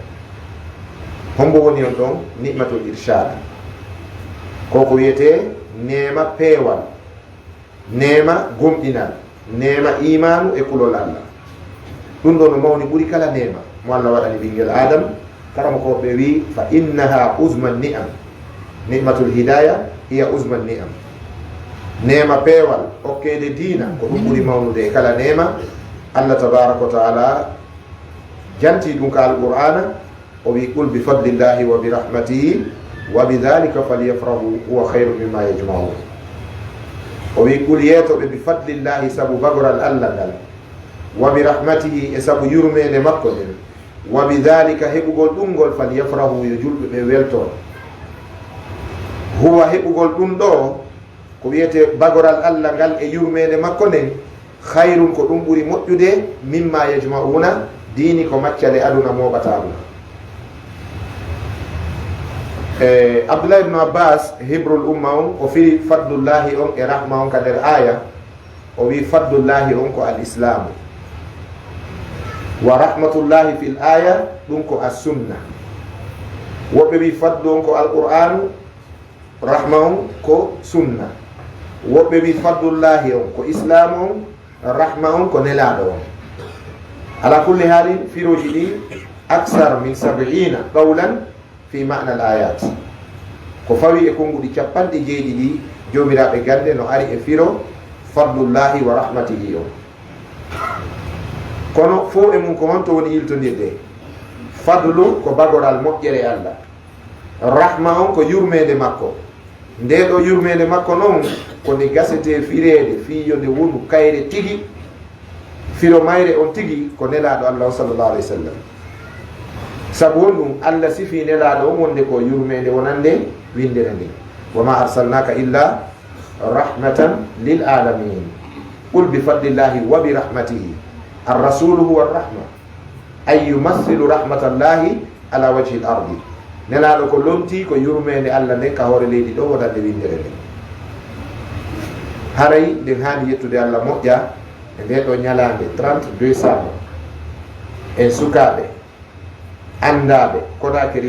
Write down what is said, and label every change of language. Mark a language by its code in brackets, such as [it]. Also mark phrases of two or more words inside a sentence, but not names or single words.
[ff] hombo woni on ɗon [ar] نعمة الإرشاد, [ff] koko wiyete nema peewal, nema gomɗinal, nema imanu e kulol Allah. ɗum ɗo no mawni ɓuri kala nema mo Allah waɗani ɓinguel adam. karama ko ɓe wi [ar] فإنها عظمى نعم، نعمة الهداية هي عظمى نعم. [ff] nema peewal okkede diina ko ɗum ɓuri mawnude e kala nema. [ar] الله تبارك وتعالى [ff] janti ɗum ka alqur'ana, o wi [ar] قل بفضل الله وبرحمته وبذلك فليفرحوا هو خير مما يجمعون. [ff] o wi qul yeetoɓe [ar] بفضل الله [ff] sabu bagoral Allah ngal, [ar] وبرحمته [ff] e sabu yurmede makko nden, [ar] وبذلك [ff] heɓugol ɗum ngol falyafrahu yo julɓe ɓe welton. huwa heɓugol ɗum ɗo ko wiyete bagoral Allah ngal e yurmede makko nden, hayrun ko ɗum ɓuri moƴƴude [ar] مما يجمعون, [ff] dini ko maccale aduna moɓatama. Abdullah ibn Abbas [ar] حبر الأمة [ff] on o firi fadlullahi on e rahma on ka nder aya. o wi fadlullahi on ko al islamu, [ar] ورحمة الله في الآية [ff] ɗum ko as sunna. woɓɓe wi fadlu on ko alqur'anu, rahma on ko sunna. woɓɓe wi fadlullahi on ko islam on, rahma on ko nelaɗo on. [ar] على كل حال [ff] firoji ɗi [ar] أكثر من 70 قولا في معنى الآيات, [ff] ko fawi e konguɗi 90 ɗi jomiraɓe gande no ari e firo [ar] فضل الله ورحمته [ff] on. kono fo e mum ko honto woni yiltodirde. fadlu ko bagoral moƴƴere Allah, rahma on ko yurmede makko. nde ɗo yurmede makko noon ko nde gasete firede fiyo nde wonu kayre tigi, firo mayre on tigi ko nelaɗo Allah [ar] صلى الله عليه وسلم. [ff] sabu won ɗum Allah sifi nelaɗo on wonde ko yurmede wonande windere nde, [ar] وما أرسلناك إلا رحمة للعالمين. قل بفضل الله وبرحمته الرسول هو الرحمة أي يمثل رحمة الله على وجه الأرض. [ff] nelaɗo ko lomti ko yurmede Allah nden ka hoore leydi ɗo wonande windere nde. haray nden hani yettude Allah moƴƴa e nde ɗo ñalande 30 décembre en sukaɓe andaɓe Konakiri